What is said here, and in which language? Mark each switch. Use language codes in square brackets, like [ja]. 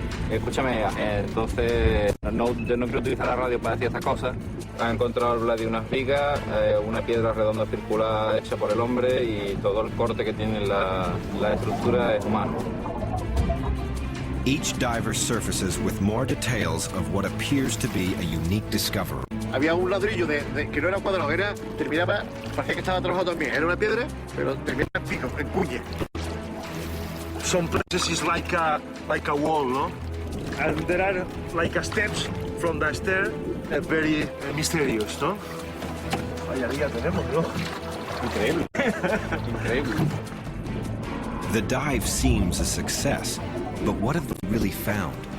[es] Escúchame, entonces yo no quiero utilizar la radio para decir estas cosas. Han encontrado de unas vigas, una piedra redonda circular hecha por el hombre y todo el corte que tiene la estructura es humano. [en] Each diver surfaces with more details of what appears to be a unique discovery. [es] Había un ladrillo que no era cuadrado, terminaba, parecía que estaba trabajado también. Era una piedra, pero terminaba en pico, en cuña. [en] Some places is like a wall, no? And there are like steps from the stair, very mysterious, no? [es] Vaya día tenemos, ¿no? Increíble. Increíble. [en] The dive seems a success, but what have they really found?